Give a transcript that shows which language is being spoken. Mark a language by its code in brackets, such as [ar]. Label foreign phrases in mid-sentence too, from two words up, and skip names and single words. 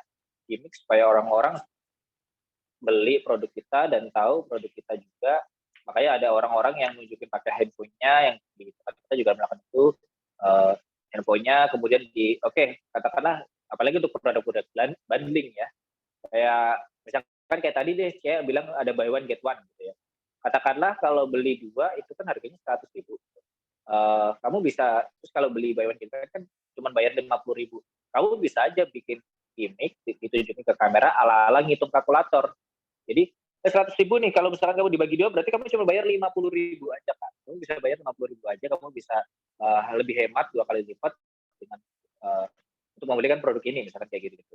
[id] Gimmick supaya orang-orang beli produk kita dan tahu produk kita juga. Makanya ada orang-orang yang nunjukin pakai handphonenya, yang di tempat kita juga melakukan itu, handphonenya kemudian katakanlah apalagi untuk produk-produk bundling ya, kayak misalkan kayak tadi deh, kayak bilang ada [en] buy one get one [id] gitu ya. Katakanlah kalau beli 2 itu kan harganya 100.000. Kamu bisa, terus kalau beli [en] buy one get one [id] kan cuma bayar 50.000. Kamu bisa aja bikin gimmick, ditunjukin ke kamera ala-ala ngitung kalkulator. Jadi 100.000 nih, kalau misalkan kamu dibagi 2 berarti kamu cuma bayar 50.000 aja kan. Kamu bisa bayar 50.000 aja, kamu bisa lebih hemat 2 kali lipat dengan untuk membelikan produk ini, misalkan kayak gitu.